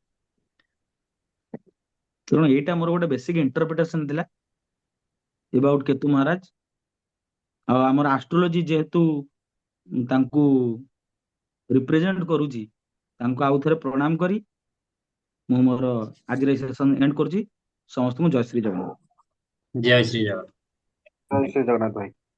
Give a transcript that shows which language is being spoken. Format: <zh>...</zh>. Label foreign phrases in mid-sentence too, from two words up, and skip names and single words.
<or>ତେଣୁ ଏଇଟା ମୋର ଗୋଟେ</or> <en>basic interpretation</en> <or>ଥିଲା ଏବାଉଟ କେତୁ ମହାରାଜ। ଆଉ ଆମର ଆଷ୍ଟ୍ରୋଲୋଜି ଯେହେତୁ ତାଙ୍କୁ ରିପ୍ରେଜେଣ୍ଟ କରୁଛି, ତାଙ୍କୁ ଆଉ ଥରେ ପ୍ରଣାମ କରି ମୁଁ ମୋର ଆଜିର</or> <en>session end</en> <or>କରୁଛି। ସମସ୍ତଙ୍କୁ ଜୟ ଶ୍ରୀ ଜଗନ୍ନାଥ।</or> <hi>जय श्री राम।</hi> <or>ଜୟ ଶ୍ରୀ ଜଗନ୍ନାଥ ଭାଇ।</or>